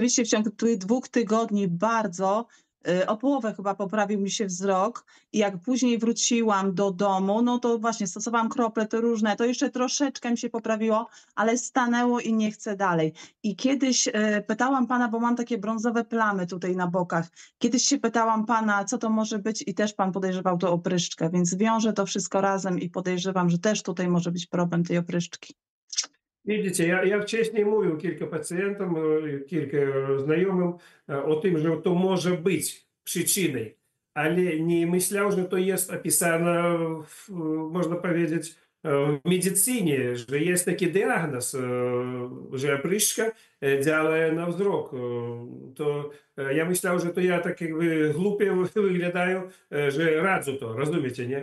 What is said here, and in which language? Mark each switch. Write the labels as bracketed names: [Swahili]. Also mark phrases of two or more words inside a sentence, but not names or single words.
[Polish] I rzeczywiście w ciągu tych 2 tygodni bardzo O połowę chyba poprawił mi się wzrok i jak później wróciłam do domu, no to właśnie stosowałam krople te różne, to jeszcze troszeczkę mi się poprawiło, ale stanęło i nie chcę dalej. I kiedyś pytałam pana, bo mam takie brązowe plamy tutaj na bokach, kiedyś się pytałam pana, co to może być i też pan podejrzewał to opryszczkę, więc wiążę to wszystko razem i podejrzewam, że też tutaj może być problem tej opryszczki. Widzicie, ja wcześniej mówił [Ukrainian] кілька пацієнтам, кілька знайомим о тим, що то може бути причиною, але не [Polish] myślał, że to jest opisane, można powiedzieć, w medycynie, że jest taki diagnoz, że opryszczka działa na wzrok. To ja myślał, że to ja tak jakby głupio wyglądają, że radzę to, rozumiecie, nie?